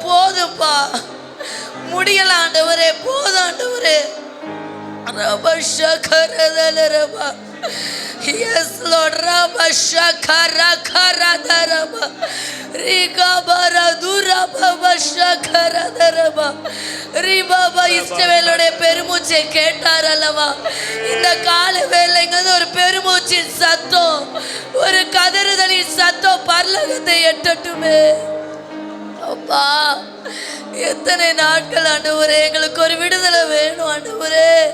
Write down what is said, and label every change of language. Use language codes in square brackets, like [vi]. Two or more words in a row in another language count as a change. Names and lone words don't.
[ta] போதும்பா, முடியல ஆண்டவரே, போதும் ஆண்டவரே. [en] Yes Lord, Rabba Shakara Kara Daraba Riga Bara Dura Baba Shakara Daraba Ribaba [ta] இஸ்ரவேலுடைய பெருமூச்சை கேட்டார் அல்லவா? இந்த கால வேளைங்க ஒரு பெருமூச்சின் சத்தம், ஒரு கதறுதலின் சத்தம் பரலோகத்தை எட்டட்டுமே. அப்பா, எத்தனை நாட்கள் ஆண்டவரே எங்களுக்கு ஒரு விடுதலை வேணும் ஆண்டவரே.